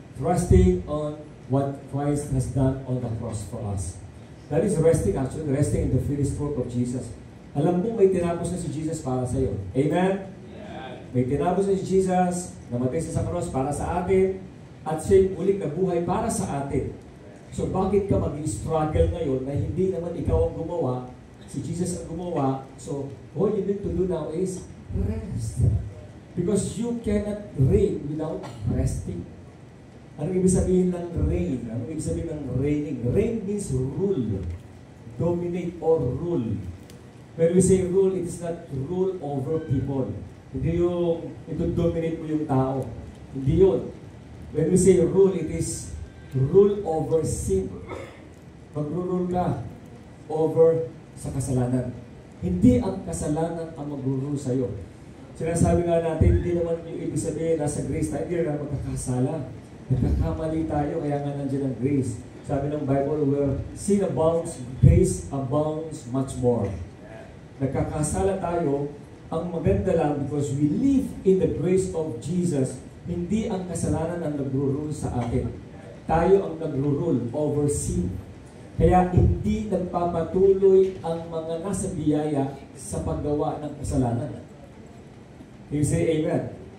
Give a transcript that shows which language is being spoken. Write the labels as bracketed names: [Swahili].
[English] Trusting on what Christ has done on the cross for us. That is resting, actually, resting in the finished work of Jesus. [Filipino] Alam mo, may tinapos na si Jesus para sa iyo. Amen? Yeah. May tinapos na si Jesus, namatay siya sa cross para sa atin, at siya'y muling nabuhay para sa atin. So bakit ka mag-struggle ngayon na hindi naman ikaw ang gumawa, si Jesus ang gumawa, [English] so all you need to do now is rest. Because you cannot reign without resting. [Filipino] Anong ibig sabihin ng reign? Anong ibig sabihin ng [English] reigning? Reign means rule. Dominate or rule. When we say rule, it is not rule over people. [Filipino] Hindi yung ito dominate mo yung tao. Hindi yun. [English] When we say rule, it is rule over sin. [Filipino] Mag-rule ka over sa kasalanan. Hindi ang kasalanan ang mag-rule sa'yo. Sinasabi nga natin, hindi naman yung ibig sabihin nasa grace tayo, hindi na magkakasala. Nagkakamali tayo, kaya nga nandiyan ang grace. Sabi ng [English] Bible, where sin abounds, grace abounds much more. [Filipino] Nagkakasala tayo, ang maganda lang [English] because we live in the grace of Jesus, [Filipino] hindi ang kasalanan ang nagro-rule sa atin. Tayo ang nagro-rule over sin. Kaya hindi nagpapatuloy ang mga nasa biyaya sa paggawa ng kasalanan. [English] You say amen.